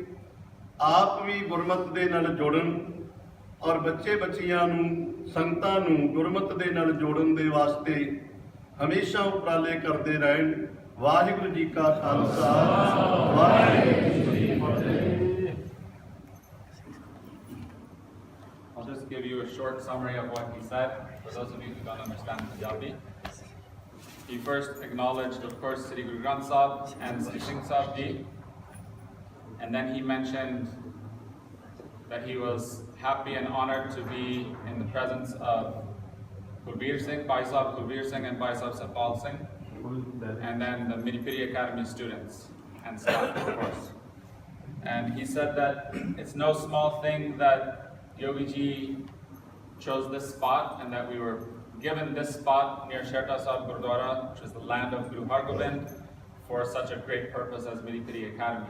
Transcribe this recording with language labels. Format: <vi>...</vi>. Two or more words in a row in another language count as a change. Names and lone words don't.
<pa>ਆਪ ਵੀ ਗੁਰਮਤਿ ਦੇ ਨਾਲ ਜੁੜਨ ਔਰ ਬੱਚੇ ਬੱਚੀਆਂ ਨੂੰ, ਸੰਗਤਾਂ ਨੂੰ ਗੁਰਮਤਿ ਦੇ ਨਾਲ ਜੋੜਨ ਦੇ ਵਾਸਤੇ ਹਮੇਸ਼ਾ ਉਪਰਾਲੇ ਕਰਦੇ ਰਹਿਣ। ਵਾਹਿਗੁਰੂ ਜੀ ਕਾ ਖਾਲਸਾ, ਵਾਹਿਗੁਰੂ ਜੀ ਕੀ ਫਤਿਹ।</pa> <en>I'll just give you a short summary of what he said for those of you who don't understand Punjabi. He first acknowledged, of course, Sri Guru Granth Sahib and Siri Singh Sahib Ji, and then he mentioned that he was happy and honored to be in the presence of Kulbir Singh, Bhai Sahib Kulbir Singh and Bhai Sahib Sapal Singh, and then the Piri Academy students and staff, of course. And he said that it's no small thing that Yogi Ji chose this spot and that we were given this spot near Sherta Sahib Gurdwara, which is the land of Guru Har Gobind, for such a great purpose as Piri Academy.</en>